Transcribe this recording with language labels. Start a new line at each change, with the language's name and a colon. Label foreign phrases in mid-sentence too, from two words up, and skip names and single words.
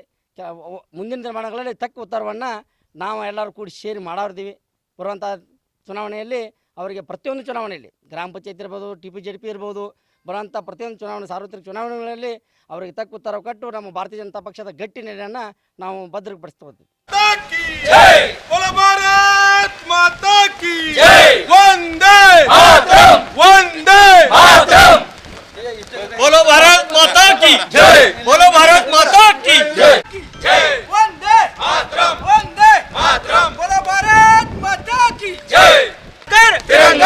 Kannada: ಮುಂದಿನ ನಿರ್ಮಾಣಗಳಲ್ಲಿ ತಕ್ಕ ಉತ್ತರವನ್ನು ನಾವು ಎಲ್ಲರೂ ಕೂಡಿ ಸೇರಿ ಮಾಡೋರಿದ್ದೀವಿ. ಬರುವಂಥ ಚುನಾವಣೆಯಲ್ಲಿ ಅವರಿಗೆ ಪ್ರತಿಯೊಂದು ಚುನಾವಣೆಯಲ್ಲಿ ಗ್ರಾಮ ಪಂಚಾಯತ್ ಇರ್ಬೋದು, TP-JDP ಇರ್ಬೋದು, ಬರುವಂಥ ಪ್ರತಿಯೊಂದು ಚುನಾವಣೆ, ಸಾರ್ವತ್ರಿಕ ಚುನಾವಣೆಗಳಲ್ಲಿ ಅವರಿಗೆ ತಕ್ಕ ಉತ್ತರ ಕೊಟ್ಟು ನಮ್ಮ ಭಾರತೀಯ ಜನತಾ ಪಕ್ಷದ ಗಟ್ಟಿ ನೆಲೆಯನ್ನು ನಾವು ಭದ್ರಪಡಿಸ್ತೀವಿ.
Hindi: बोलो भारत माता की जय, बोलो भारत माता की जय, जय वंदे मातरम, वंदे मातरम, बोलो भारत माता की जय, कर तिरंगा,